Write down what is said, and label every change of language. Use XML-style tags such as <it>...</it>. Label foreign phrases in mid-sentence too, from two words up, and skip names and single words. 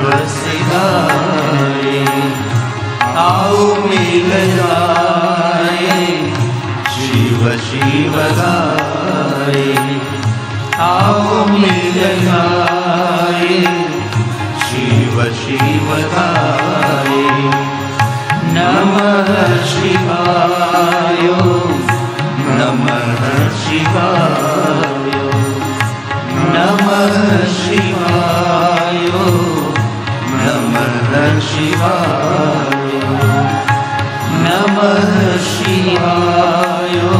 <hi>से गाए, आओ मिल गाए शिव शिव गाए, आओ मिल गाए शिव शिव गाए,</hi> <sa>नमः शिवाय नमः शिवाय, नमः शिवाय नमः शिवाय, नमः शिवाय</sa>